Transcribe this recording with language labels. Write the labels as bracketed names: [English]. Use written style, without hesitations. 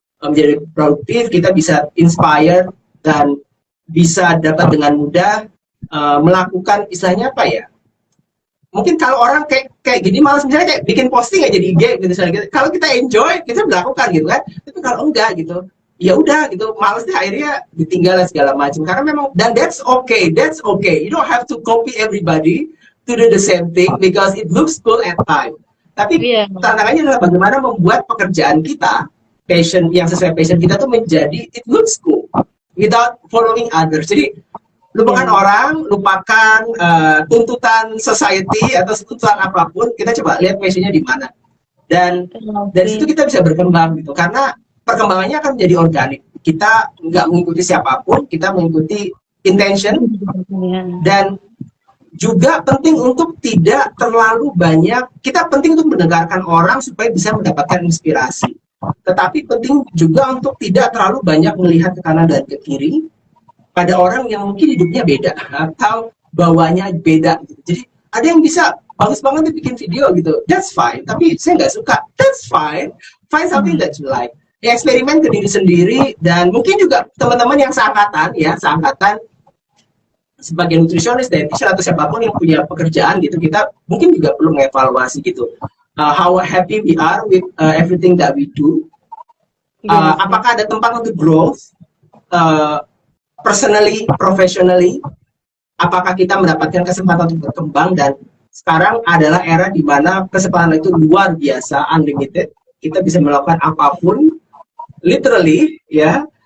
[Indonesian] menjadi produktif, kita bisa inspire dan bisa dapat dengan mudah melakukan istilahnya apa ya? Mungkin kalau orang kayak gini malas misalnya kayak bikin posting aja di IG gitu misalnya. Kalau kita enjoy, kita melakukan gitu kan. Tapi kalau enggak gitu, ya udah gitu, males deh akhirnya ditinggal segala macam. Karena memang dan [English] that's okay. You don't have to copy everybody to do the same thing because it looks cool at time. [Indonesian] Tapi tantangannya adalah bagaimana membuat pekerjaan kita, passion yang sesuai passion kita tuh menjadi [English] it looks cool without following others. [Indonesian] Jadi lupakan orang, lupakan tuntutan society atau tuntutan apapun, kita coba lihat passionnya di mana. Dan dari situ kita bisa berkembang gitu, karena perkembangannya akan menjadi organik. Kita nggak mengikuti siapapun, kita mengikuti intention. Dan juga penting untuk tidak terlalu banyak, kita penting untuk mendengarkan orang supaya bisa mendapatkan inspirasi. Tetapi penting juga untuk tidak terlalu banyak melihat ke kanan dan ke kiri, pada orang yang mungkin hidupnya beda atau bawahnya beda gitu. Jadi ada yang bisa bagus banget bikin video gitu, [English] that's fine. [Indonesian] Tapi saya nggak suka, [English] that's fine. Find something that you like. [Indonesian] Ya, eksperimen ke diri sendiri. Dan mungkin juga teman-teman yang seangkatan sebagai nutritionist, dietitian atau siapapun yang punya pekerjaan gitu, kita mungkin juga perlu mengevaluasi gitu. [English] How happy we are with everything that we do. [Indonesian] Apakah ada tempat untuk growth? Personally, professionally, apakah kita mendapatkan kesempatan untuk berkembang? Dan sekarang adalah era di mana kesempatan itu luar biasa, unlimited. Kita bisa melakukan apapun, literally, ya.